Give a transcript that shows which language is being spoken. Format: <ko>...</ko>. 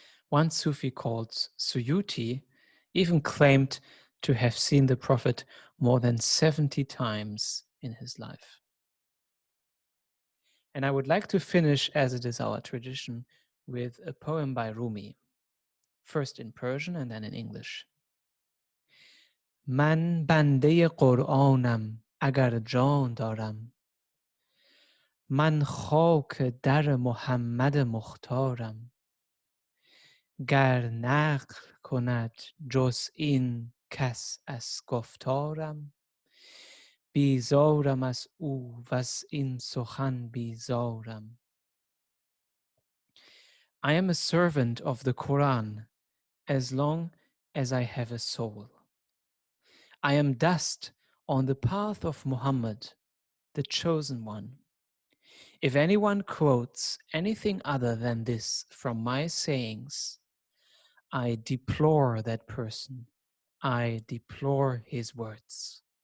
<en>One Sufi called Suyuti even claimed to have seen the Prophet more than 70 times in his life. And I would like to finish, as it is our tradition, with a poem by Rumi, first in Persian and then in English.</en> <fa>من بنده قرآنم اگر جان دارم، من خاک در محمد مختارم، گر نقل کند جز این کس از گفتارم، بیزارم از او وز این سخن بیزارم.</fa> <en>I am a servant of the Quran as long as I have a soul. I am dust on the path of Muhammad, the chosen one. If anyone quotes anything other than this from my sayings, I deplore that person. I deplore his words.</en>